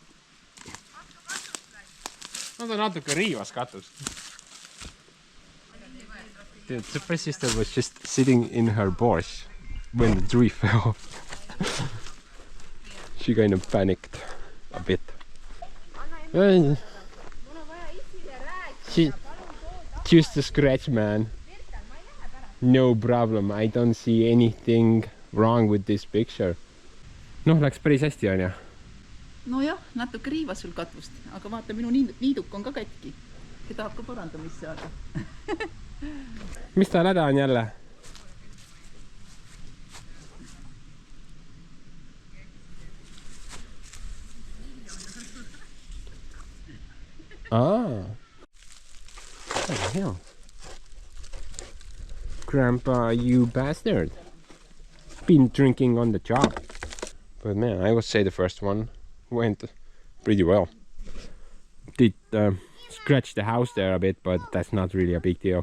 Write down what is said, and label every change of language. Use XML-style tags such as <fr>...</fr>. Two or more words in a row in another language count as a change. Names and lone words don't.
<et>No ta natuke riivas katust.</et> <en>The super sister was just sitting in her Porsche when the tree fell off. She kind of panicked a bit. She just a scratch, man. No problem, I don't see anything wrong with this picture.</en> <et>Noh, läks päris hästi, on ja? Nojah, natuke riivas sul katust, aga vaata, minu niiduk on ka katki. See tahab ka parandamist saada. Mis ta häda on jälle? Väga hea.</et> <en>Grandpa, you bastard. Been drinking on the job. But man, I would say the first one went pretty well. Did scratch the house there a bit, but that's not really a big deal.</en>